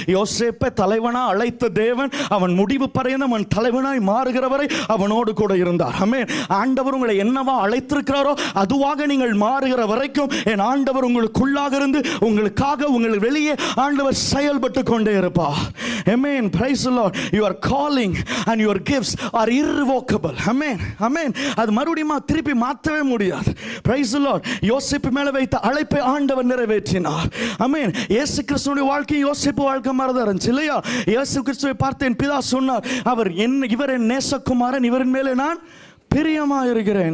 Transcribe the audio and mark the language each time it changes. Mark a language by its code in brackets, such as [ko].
[ta] யோசேப்பை தலைவனா அழைத்த தேவன் அவன் முடிவு பரியந்தம் அவன் தலைவனாய் மாறுகிறவரை அவனோடு கூட இருந்தார். ஆமென். ஆண்டவர் உங்களை என்னவா அழைத்திருக்கிறாரோ அதுவாக நீங்கள் மாறுகிற வரைக்கும் என் ஆண்டவர் உங்களுக்குள்ளாக இருந்து உங்களுக்காக உங்களுக்கு வெளியே ஆண்டவர் செயல்பட்டு கொண்டே இருப்பார். [en] Amen. Praise the Lord. Your calling and your gifts are irrevocable. Amen. Amen. [ta] அது மறுபடியும் திருப்பி மாற்றவே முடியாது. [en] Praise the Lord. [ta] யோசேப்பு மேல வைத்த அழைப்பை ஆண்டவர் நிறைவேற்றினார். ஆமென். இயேசு கிறிஸ்துவின் வாழ்க்கை யோசேப்பு வாழ்க்கை மாதிரி தான் இருந்துச்சு இல்லையா? இயேசு கிறிஸ்துவை பார்த்து என் பிதா சொன்னார், அவர் இவர் என் நேசகுமாரன், இவரின் மேலே நான் பிரியமா இருக்கிறேன்.